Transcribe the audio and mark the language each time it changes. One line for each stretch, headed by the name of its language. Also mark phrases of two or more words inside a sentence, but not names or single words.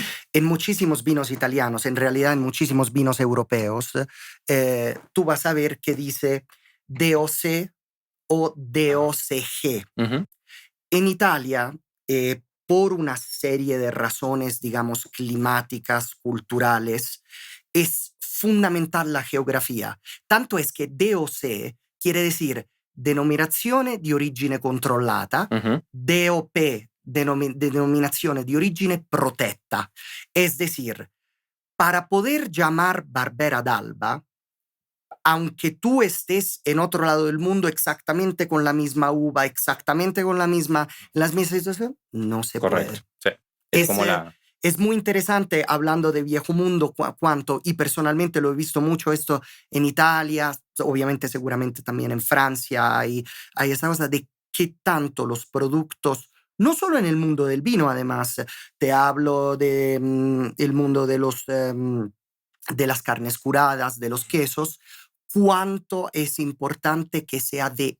Spanish: En muchísimos vinos italianos, en realidad en muchísimos vinos europeos, tú vas a ver que dice DOC o DOCG. Ujú. En Italia, por una serie de razones, digamos, climáticas, culturales, es fundamental la geografía. Tanto es que DOC quiere decir
Italian: denominazione di origine controllata, Ujú. DOP, denominazione di origine protetta.
Spanish: Es decir, para poder llamar Barbera d'Alba, aunque tú estés en otro lado del mundo exactamente con la misma uva, exactamente con las mismas situaciones, no se Correcto. puede. Sí. Es Es, como la... es muy interesante hablando de viejo mundo, cuánto, y personalmente lo he visto mucho esto en Italia, obviamente seguramente también en Francia, hay esa cosa de qué tanto los productos, no solo en el mundo del vino además, te hablo de el mundo de de las carnes curadas, de los quesos, cuánto es importante que sea de